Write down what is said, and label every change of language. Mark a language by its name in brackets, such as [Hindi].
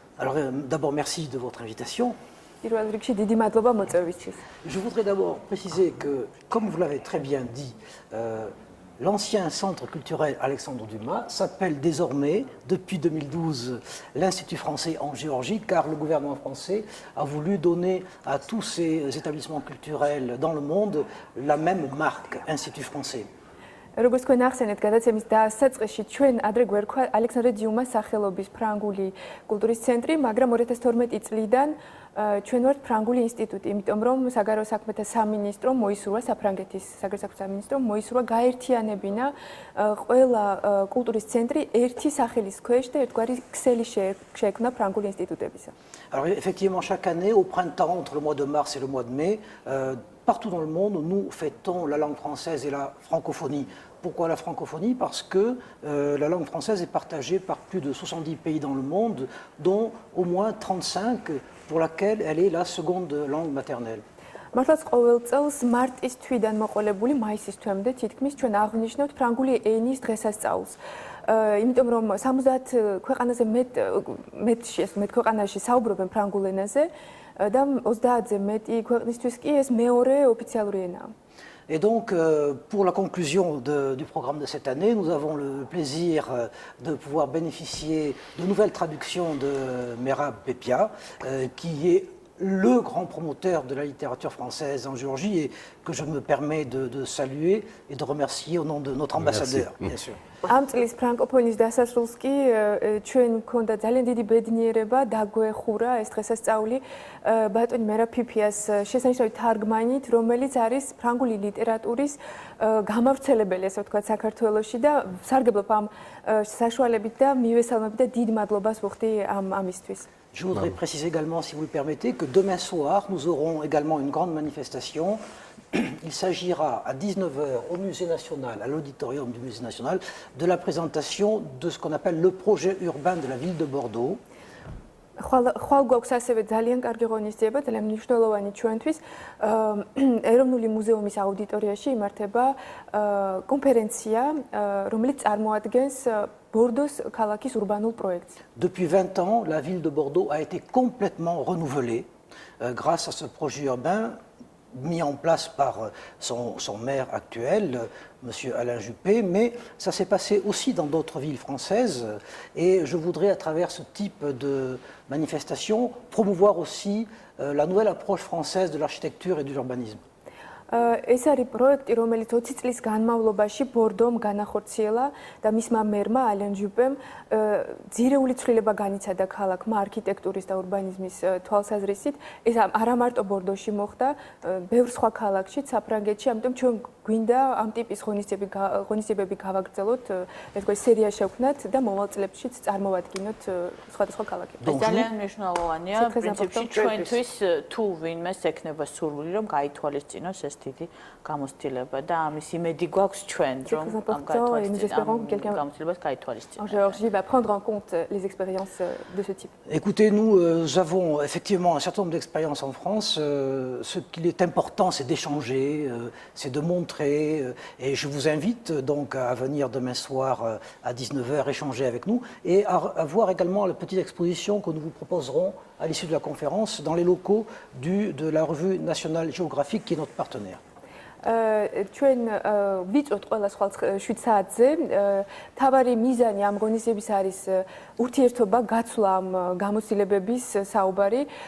[French] Alors d'abord merci de votre invitation. Je voudrais d'abord préciser que, comme vous l'avez très bien dit, l'ancien centre culturel Alexandre Dumas s'appelle désormais, depuis 2012, l'Institut français en Géorgie, car le gouvernement français a voulu donner à tous ces établissements culturels dans le monde la même marque, Institut français. [Georgian] როგორც თქვენ ახსენეთ, გადაცემის დასაწყისში ჩვენ ადრე გვერქვა ალექსანდრე დიუმას სახელობის ფრანგული კულტურის ცენტრი, მაგრამ 2012 წლიდან ჩვენ ვართ ფრანგული ინსტიტუტი, იმიტომ რომ საგარეო საქმეთა სამინისტრომ მოისურვა საფრანგეთის საგარეო საქმეთა სამინისტრომ მოისურვა გაერთიანებინა ყველა კულტურის ცენტრი ერთი სახელის ქვეშ და ერთგვარი ქსელი შეექმნა ფრანგული ინსტიტუტებისა. [French] Alors effectivement, chaque année, au printemps, entre le mois de mars et le mois de mai, partout dans le monde, nous fêtons la langue française et la francophonie. Pourquoi la francophonie? Parce que la langue française est partagée par plus de 70 pays dans le monde, dont au moins 35 pour laquelle elle est la seconde langue maternelle. [Georgian] მართლაც ყოველ წელს მარტის თვიდან მოყოლებული მაისის თვემდე თითქმის ჩვენ აღნიშნავთ ფრანგული ენის დღესასწაულს. იმიტომ რომ 70 ქვეყანაზე მეტ ქვეყანაში საუბრობენ ფრანგულ ენაზე და 30-ზე მეტი ქვეყნისთვის კი ეს მეორე ოფიციალური ენაა. [French] Et donc, pour la conclusion du programme de cette année, nous avons le plaisir de pouvoir bénéficier de nouvelles traductions de Merab Pepia, qui est le grand promoteur de la littérature française en Géorgie et que je me permets de saluer et de remercier au nom de notre ambassadeur, bien sûr. [Georgian] ამ წლის ფრანკოფონის დასასრულს კი ჩვენ გქონდა ძალიან დიდი ბედნიერება დაგვეხურა ეს დღესასწაული ბატონი მერაბ ფიფიას შესანიშნავი თარგმანით, რომელიც არის ფრანგული ლიტერატურის გამავრცელებელი, ასე ვთქვათ, საქართველოში და სარგებლობ ამ საშუალებით და მივესალმები და დიდ მადლობას ვუხდი ამისთვის. [French] Je voudrais préciser également, si vous le permettez, que demain soir, nous aurons également une grande manifestation. Il s'agira à 19h au Musée national, à l'auditorium du Musée national, de la présentation de ce qu'on appelle le projet urbain de la ville de Bordeaux. [Georgian] ხვალ გვაქვს ასევე ძალიან კარგი ღონისძიება, ძალიან მნიშვნელოვანი ჩვენთვის. ეროვნული მუზეუმის აუდიტორიაში იმართება კონფერენცია, რომელიც წარმოადგენს Bordeaux ქალაქის ურბანულ პროექტს. [French] Depuis 20 ans, la ville de Bordeaux a été complètement renouvelée grâce à ce projet urbain mis en place par son maire actuel, M. Alain Juppé, mais ça s'est passé aussi dans d'autres villes françaises et je voudrais à travers ce type de manifestation promouvoir aussi la nouvelle approche française de l'architecture et de l'urbanisme. [Georgian] ეს არის პროექტი, რომელიც 20 წლის განმავლობაში ბორდომ განახორციელა და მისმა მერმა ალენ ჟუპემ ძირეული ცვლილება განიცადა ქალაქმა არქიტექტურის და ურბანიზმის თვალსაზრისით. ეს არა მარტო ბორდოში მოხდა, ბევრ სხვა ქალაქშიც საფრანგეთში, ამიტომ ჩვენ გვინდა ამ ტიპის ღონისძიებები გავაგრძელოთ, ერთგვარი სერია შევქმნათ და მოვალ წლებშიც წარმოვადგინოთ სხვადასხვა ქალაქებში. ეს ძალიან მნიშვნელოვანია, პრინციპში ჩვენთვის თუ ვინმეს ექნება სურვილი, რომ გაითვალისწინოს ეს დიდი გამოცდილება და ამის იმედი გვაქვს ჩვენ, რომ ამ გამოცდილებას გაითვალისწინოთ. [French] En Géorgie va prendre en compte les expériences de ce type. Écoutez, nous avons effectivement un certain nombre d'expériences en France. Ce qu'il est important, c'est d'échanger, c'est de montrer montrer. Et je vous invite donc à venir demain soir à 19h échanger avec nous et à voir également la petite exposition que nous vous proposerons à l'issue de la conférence dans les locaux de la Revue nationale géographique qui est notre partenaire. [Georgian] ჩვენ ვიწოთ ყველა სხვა 7 საათზე. თავარი მიზანი ამ ღონისძიების არის ურთიერთობა, გაცვლა ამ გამოცდილებების საუბარი.